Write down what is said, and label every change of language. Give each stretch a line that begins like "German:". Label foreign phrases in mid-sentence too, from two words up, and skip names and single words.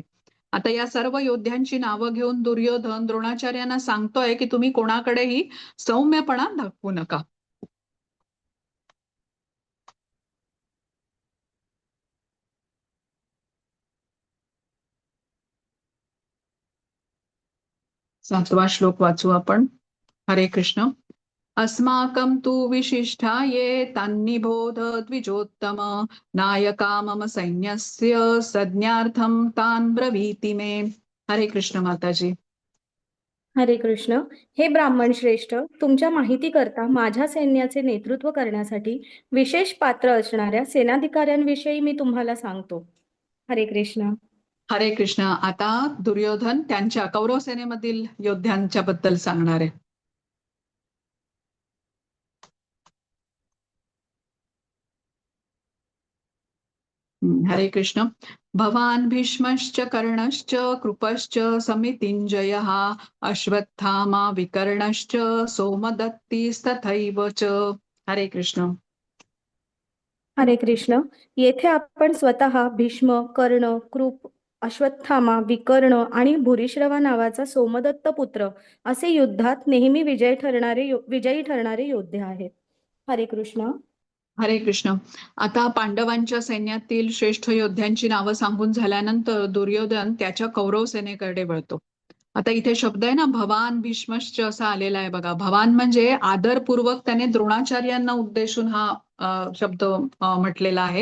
Marathi: आता या सर्व योद्ध्यांची नावं घेऊन दुर्योधन द्रोणाचार्यांना सांगतोय की तुम्ही कोणाकडेही सौम्यपणा दाखवू नका. सातवा श्लोक वाचू आपण. हरे कृष्ण.
Sanskrit: अस्माकं तु विशिष्टाये तन्निबोध द्विजोत्तम नायका मम सैन्यस्य संज्ञार्थं तान् ब्रवीति मे.
Marathi: हरे कृष्ण माताजी. हरे कृष्ण. हे ब्राह्मण श्रेष्ठ, तुमच्या माहिती करता माझ्या सैन्याचे नेतृत्व करण्यासाठी विशेष पात्र असणाऱ्या सेनाधिकाऱ्यांविषयी मी तुम्हाला सांगतो. हरे कृष्ण. हरे कृष्ण. आता दुर्योधन त्यांच्या कौरव सेनेमधील योद्ध्यांच्या बद्दल सांगणार आहे. हरे कृष्ण.
Sanskrit: भवान भीष्मश्च कर्णश्च कृपश्च समितिञ्जयः अश्वत्थामा विकर्णश्च सोमदत्तिस्तथैव च.
Marathi: हरे कृष्ण. हरे कृष्ण. येथे आपण स्वतः भीष्म, कर्ण, कृप, अश्वत्थामा, विकर्ण आणि भूरिश्रवा नावाचा सोमदत्त पुत्र असे युद्धात नेहमी विजयी ठरणारे योद्धे आहेत. हरे कृष्ण. हरे कृष्ण. आता पांडवांच्या सैन्यातील श्रेष्ठ योद्ध्यांची नावं सांगून झाल्यानंतर दुर्योधन त्याच्या कौरव सेनेकडे वळतो. आता इथे शब्द आहे ना
Sanskrit: भवान भीष्मश्च
Marathi: असा आलेला आहे बघा. भवान म्हणजे आदरपूर्वक त्याने द्रोणाचार्यांना उद्देशून हा शब्द म्हटलेला आहे.